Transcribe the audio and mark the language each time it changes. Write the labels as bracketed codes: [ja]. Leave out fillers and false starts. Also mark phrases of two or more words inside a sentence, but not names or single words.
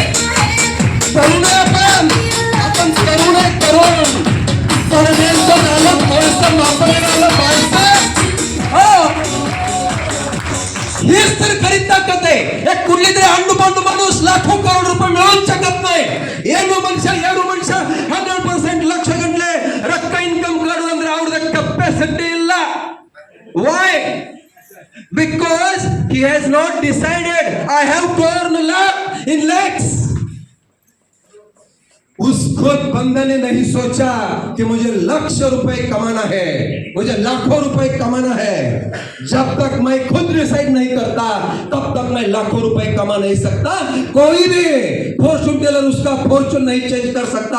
[mr] तरुण आपण तरुण आहे, तरुण परदेशात आलं, पैसा वापरायला आलं, पैसा हीच तर खरी ताकद आहे. एक कुठली तरी अंडू माणूस लाखो करोड रुपये मिळवू शकत नाही. [kn] ಏನು ಮನುಷ್ಯ 100% ಲಕ್ಷ ಗಂಟಲೆ ರೊಕ್ಕ ಇನ್ಕಮ್ ಕಾಣೋದು ಅಂದ್ರೆ ಅವ್ರದ್ದು ಕೆಪಾಸಿಟಿ ಇಲ್ಲ. [en] ವೈ? Because he has not decided I have to earn in lakhs. [hi] उस खुद बंदे ने नहीं सोचा कि मुझे लाख रुपए कमाना है, मुझे लाखों रुपए कमाना है। जब तक मैं खुद डिसाइड नहीं करता तब तक मैं लाखों रुपए कमा नहीं सकता। कोई भी [en] fortune teller [hi] उसका फॉर्चून नहीं चेंज कर सकता।